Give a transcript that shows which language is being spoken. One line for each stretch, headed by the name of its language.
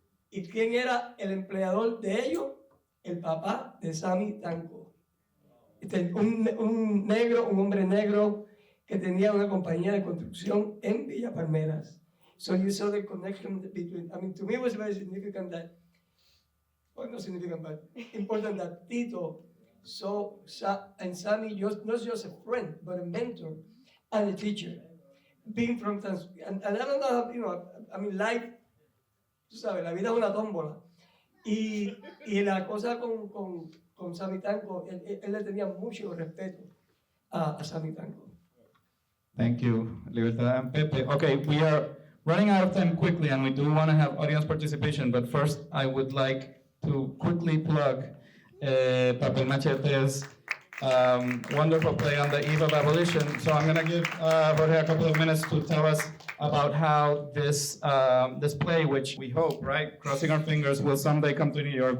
Spanish: ¿Y quién era el empleador de ellos? El papá de Sammy Tanco. Un hombre negro que tenía una compañía de construcción en Villa Palmeras.
English: So you saw the connection between, I mean, to me it was very significant that, well, not significant, but important that Tito saw and Sammy not just a friend, but a mentor and a teacher. Being from, and I don't know, I mean, life, tú sabes,
Spanish: la vida es una tómbola. Y la cosa con Sammy Tanco, él le tenía mucho respeto a Sammy Tanco.
English: Thank you, Libertad and Pepe. Okay, we are running out of time quickly, and we do want to have audience participation, but first I would like to quickly plug Papel Machete's wonderful play on the eve of abolition. So I'm going to give Jorge a couple of minutes to tell us about how this play, which we hope, right, crossing our fingers, will someday come to New York.